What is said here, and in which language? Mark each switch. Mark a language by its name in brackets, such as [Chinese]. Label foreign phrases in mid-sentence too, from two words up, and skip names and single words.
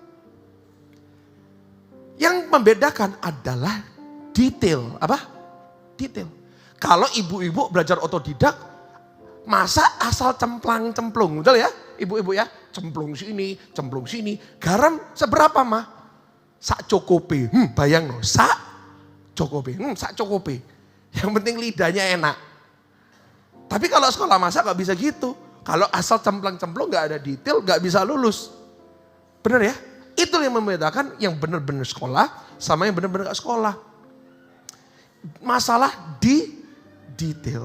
[Indonesian] Yang membedakan adalah detail. Apa? Detail. Kalau ibu-ibu belajar otodidak, masak asal cemplang-cemplung. Betul ya? Ibu-ibu ya? Cemplung sini. Garam seberapa mah? [Javanese] Sak cokope. Bayang no. Sak cokope. Sak cokope. [Indonesian] Yang penting lidahnya enak. Tapi kalau sekolah masak gak bisa gitu. Kalau asal cemplang-cemplung gak ada detail, gak bisa lulus. Benar ya? Itu yang membedakan yang benar-benar sekolah sama yang benar-benar gak sekolah. Masalah di detail.